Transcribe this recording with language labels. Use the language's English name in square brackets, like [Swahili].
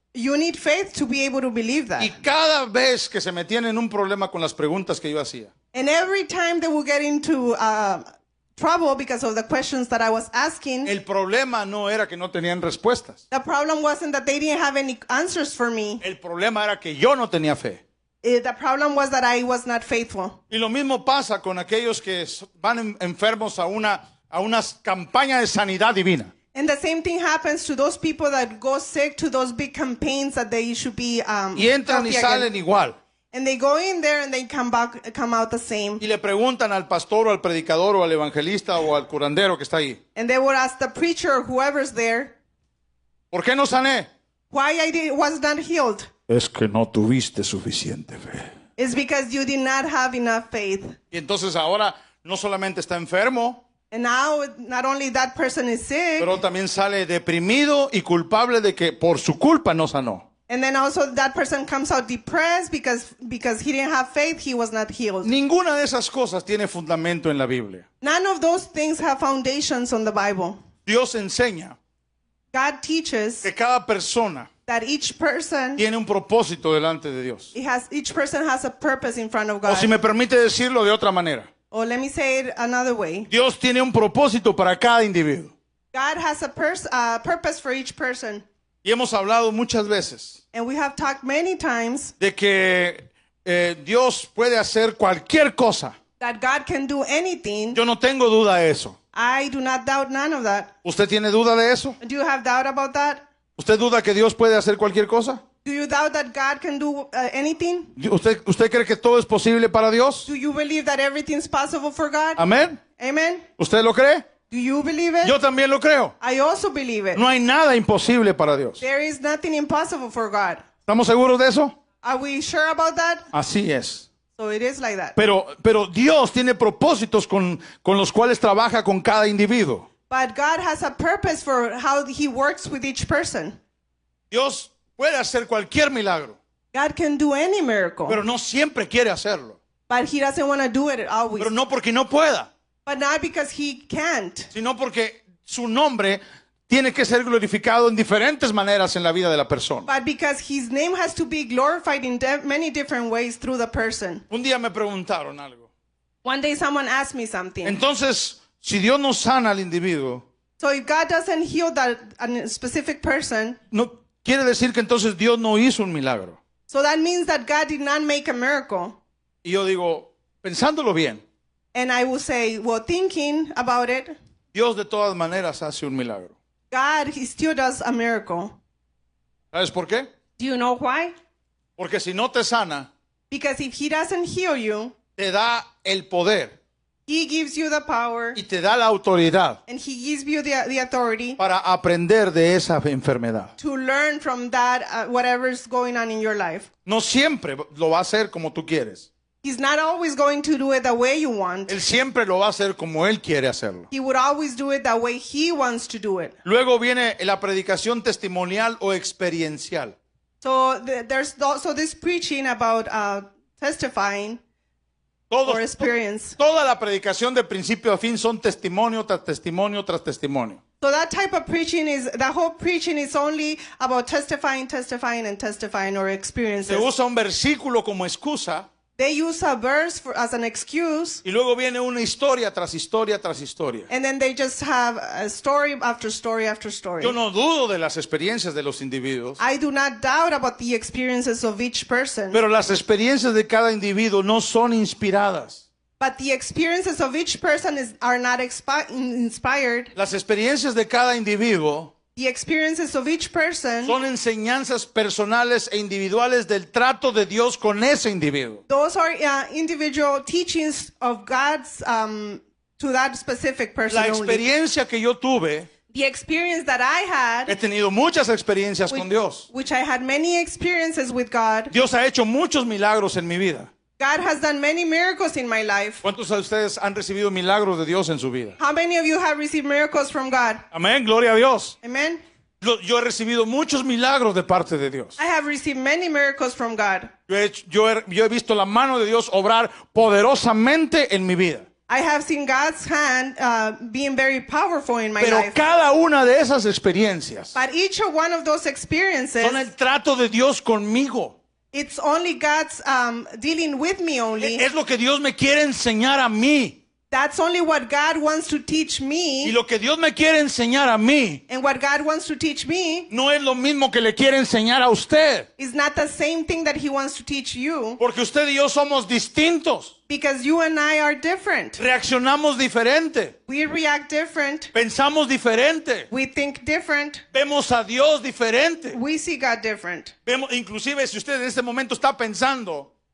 [English] You need faith to be able to believe that. [Spanish] Y cada vez que se metían en un problema con las preguntas que yo hacía, [English] And every time they would get into trouble because of the questions that I was asking, [Spanish] el problema no era que no tenían respuestas. [English] the problem wasn't that they didn't have any answers for me. [Spanish] El problema era que yo no tenía fe. [English] The problem was that I was not faithful. [Spanish] Y lo mismo pasa con aquellos que van enfermos a una campaña de sanidad divina. [English] And the same thing happens to those people that go sick to those big campaigns that they should be [Spanish] Y entran y [English] healthy [Spanish] salen [English] again. [Spanish] igual. [English] And they go in there and they come out the same. [Spanish] Y le preguntan al pastor o al predicador o al evangelista o al curandero que está ahí, [English] And they would ask the preacher or whoever's there, [Spanish] ¿por qué no sané? [English] why was not healed? [Spanish] Es que no tuviste suficiente fe. [English] It's because you did not have enough faith. [Spanish] Y entonces ahora no solamente está enfermo, [English] And now, not only that person is sick, [Spanish] pero también sale deprimido y culpable de que por su culpa no sanó. [English] and then also that person comes out depressed because he didn't have faith, he was not healed. [Spanish] Ninguna de esas cosas tiene fundamento en la Biblia. [English] None of those things have foundations on the Bible. [Spanish] Si Dios enseña [English] God teaches [Spanish] que cada persona [English] that each person [Spanish] tiene un propósito delante de Dios. [English] each person has a purpose in front of [Spanish] O si [English] God. [Spanish] me permite decirlo de otra manera, [English] Or let me say it another way. [Spanish] Dios tiene un propósito para cada individuo. [English] God has a purpose for each person. [Spanish] Y hemos hablado muchas veces [English] And we have talked many times [Spanish] de que Dios puede hacer cualquier cosa. [English] that God can do anything. [Spanish] Yo no tengo duda de eso. [English] I do not doubt none of that. [Spanish] ¿Usted tiene duda de eso? [English] Do you have doubt about that? [Spanish] ¿Usted duda que Dios puede hacer cualquier cosa? [English] Do you doubt that God can do anything? [Spanish] ¿Usted cree que todo es posible para Dios? [English] Do you believe that everything's possible for God? [Spanish] Amén. [English] Amen? [Spanish] ¿Usted lo cree? [English] Do you believe it? [Spanish] Yo también lo creo. [English] I also believe it. [Spanish] No hay nada imposible para Dios. [English] There is nothing impossible for God. [Spanish] ¿Estamos seguros de eso? [English] Are we sure about that? [Spanish] Así es. [English] So it is like that. [Spanish] Pero Dios tiene propósitos con los cuales trabaja con cada individuo. [English] But God has a purpose for how He works with each person. [Spanish] Dios puede hacer cualquier milagro, [English] God can do any miracle, [Spanish] pero no siempre quiere hacerlo. [English] but He doesn't want to do it always. [Spanish] Pero no porque no pueda, [English] But not because He can't, [Spanish] sino porque su nombre tiene que ser glorificado en diferentes maneras en la vida de la persona. [English] but because His name has to be glorified in many different ways through the person. [Spanish] Un día me preguntaron algo. [English] One day someone asked me something. [Spanish] Entonces, si Dios no sana al individuo, [English] So if God doesn't heal a specific person, [Spanish] no quiere decir que entonces Dios no hizo un milagro. [English] so that means that God did not make a miracle. [Spanish] Y yo digo, pensándolo bien, [English] And I will say, well, thinking about it, [Spanish] Dios de todas maneras hace un milagro. [English] God, He still does a miracle. [Spanish] ¿Sabes por qué? [English] Do you know why? [Spanish] Porque si no te sana, [English] Because if He doesn't heal you, [Spanish] te da el poder [English] He gives you the power [Spanish] y te da la autoridad [English] and He gives you the authority [Spanish] para aprender de esa enfermedad. [English] to learn from that, whatever's going on in your life. [Spanish] No siempre lo va a hacer como tú quieres. [English] He's not always going to do it the way you want. [Spanish] Él siempre lo va a hacer como Él quiere hacerlo. [English] He would always do it the way He wants to do it. [Spanish] Luego viene la predicación testimonial o experiencial. [English] So there's also this preaching about testifying or experience. [Spanish] Toda la predicación de principio a fin son testimonio tras testimonio tras testimonio. [English] So that type of preaching the whole preaching is only about testifying or experiences. [Spanish] Se usa un versículo como excusa [English] They use a verse as an excuse, [Spanish] y luego viene una historia tras historia tras historia. [English] and then they just have a story after story after story. [Spanish] Yo no dudo de las experiencias de los individuos, [English] I do not doubt about the experiences of each person, [Spanish] pero las experiencias de cada individuo no son inspiradas. [English] but the experiences of each person are not inspired. [Spanish] Las experiencias de cada individuo [English] The experiences of each person, [Spanish] son enseñanzas personales e individuales del trato de Dios con ese individuo. [English] those are individual teachings of God's to that specific person [Spanish] La [English] only. [Spanish] experiencia que yo tuve, [English] The experience that I [Spanish] he [English] had, [Spanish] tenido muchas experiencias con Dios. [English] which I had many experiences with God. [Spanish] Dios ha hecho muchos milagros en mi vida. [English] God has done many miracles in my life. [Spanish] ¿Cuántos de ustedes han recibido milagros de Dios en su vida? [English] How many of you have received miracles from God? [Spanish] Amén, gloria a Dios. [English] Amen. [Spanish] Yo he recibido muchos milagros de parte de Dios. [English] I have received many miracles from God. [Spanish] Yo he visto la mano de Dios obrar poderosamente en mi vida. [English] I have seen God's hand being very powerful in my [Spanish] Pero [English] life. [Spanish] cada una de esas experiencias [English] But each one of those experiences, [Spanish] son el trato de Dios conmigo. [English] it's only God's dealing with me only. [Spanish] Es lo que Dios me quiere enseñar a mí. [English] That's only what God wants to teach [Spanish] Y [English] me. [Spanish] lo que Dios me quiere enseñar a mí [English] And what God wants to teach me [Spanish] no es lo mismo que le quiere enseñar a usted. [English] is not the same thing that He wants to teach you. [Spanish] Porque usted y yo somos distintos. [English] Because you and I are different. [Spanish] Reaccionamos diferente. [English] We react different. [Spanish] Pensamos diferente. [English] We think different. [Spanish] Vemos a Dios diferente. [English] We see God different. [Spanish] Inclusive si usted en este momento está pensando,